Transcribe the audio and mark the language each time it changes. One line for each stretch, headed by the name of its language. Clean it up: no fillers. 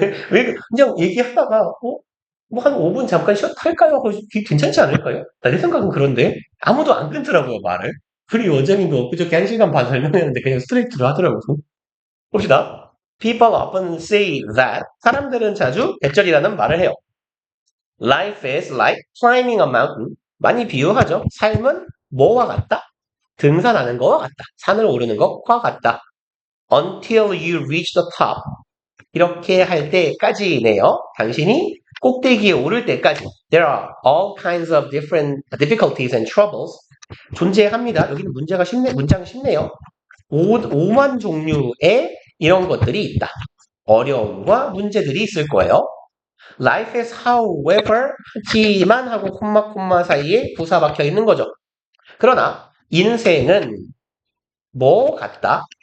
Korean: 왜 그냥 얘기하다가 뭐 한 5분 잠깐 쉬었다 할까요? 하고 괜찮지 않을까요? 내 생각은 그런데 아무도 안 끊더라고요 말을. 우리 원장님도 엊그저께 1시간 반 설명했는데 그냥 스트레이트로 하더라고요. 봅시다.
English: People often say that
Korean: 사람들은 자주 대절이라는 말을 해요.
English: Life is like climbing a mountain.
Korean: 많이 비유하죠. 삶은 뭐와 같다? 등산하는 거와 같다. 산을 오르는 것과 같다.
English: Until you reach the top.
Korean: 이렇게 할 때까지네요. 당신이 꼭대기에 오를 때까지.
English: There are all kinds of different difficulties and troubles.
Korean: 존재합니다. 여기는 문장이 쉽네요. 5만 종류의 이런 것들이 있다. 어려움과 문제들이 있을 거예요.
English: Life is however
Korean: 하지만 하고 콤마 사이에 부사 박혀 있는 거죠. 그러나 인생은 뭐 같다?